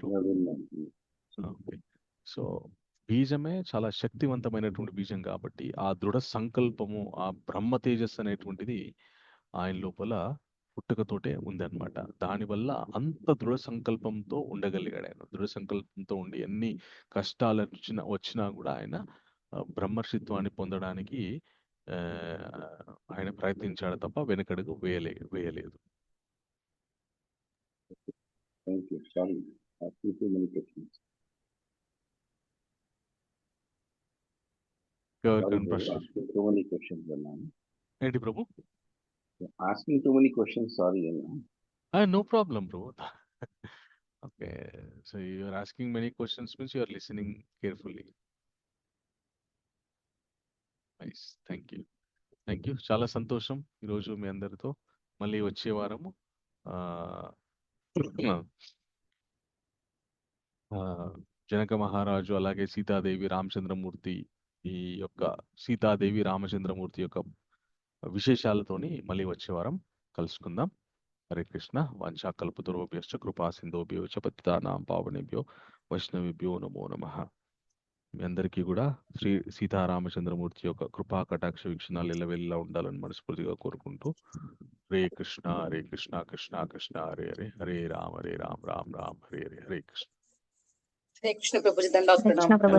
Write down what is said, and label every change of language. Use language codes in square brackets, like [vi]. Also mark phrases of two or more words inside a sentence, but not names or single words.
[te] ఓకే, సో బీజమే చాలా శక్తివంతమైనటువంటి బీజం కాబట్టి ఆ దృఢ సంకల్పము, ఆ బ్రహ్మ తేజస్సు అనేటువంటిది ఆయన లోపల పుట్టుకతోటే ఉందన్నమాట. దానివల్ల అంత దృఢ సంకల్పంతో ఉండగలిగాడు ఆయన. దృఢ సంకల్పంతో ఉండి ఎన్ని కష్టాలు వచ్చినా కూడా ఆయన బ్రహ్మర్షిత్వాన్ని పొందడానికి ఆయన ప్రయత్నించాడు తప్ప వెనకడుగు వేయలేదు. [en] Thank you. Sorry, asking too many questions. Sorry, bro, asking too many questions, Anna. [te] ఏంటి ప్రభు? [en] Asking too many questions, sorry, Anna. No problem, bro. Okay, so you are asking many questions means you are listening carefully. Nice, thank you. [te] చాలా సంతోషం ఈరోజు మీ అందరితో. మళ్ళీ వచ్చే వారము జనక మహారాజు అలాగే సీతాదేవి రామచంద్రమూర్తి, ఈ యొక్క సీతాదేవి రామచంద్రమూర్తి యొక్క విశేషాలతోని మళ్ళీ వచ్చే వారం కలుసుకుందాం. [sa] హరే కృష్ణ. వాంఛాకల్పతరుభ్యశ్చ కృపా సింధుభ్యో చ పతితానాం పావనేభ్యో వైష్ణవేభ్యో నమో నమః. [te] మీ అందరికీ కూడా శ్రీ సీతారామచంద్రమూర్తి యొక్క కృపా కటాక్ష వీక్షణాలు ఎల్లవెల్లా ఉండాలని మనస్ఫూర్తిగా కోరుకుంటూ, [sa] హరే కృష్ణ హరే కృష్ణ కృష్ణ కృష్ణ హరే హరే, హరే రామ రామ రామ హరే హరే, హరే కృష్ణ. హరే కృష్ణ [te] ప్రభుజీ, దండాత్ ప్రణామ్.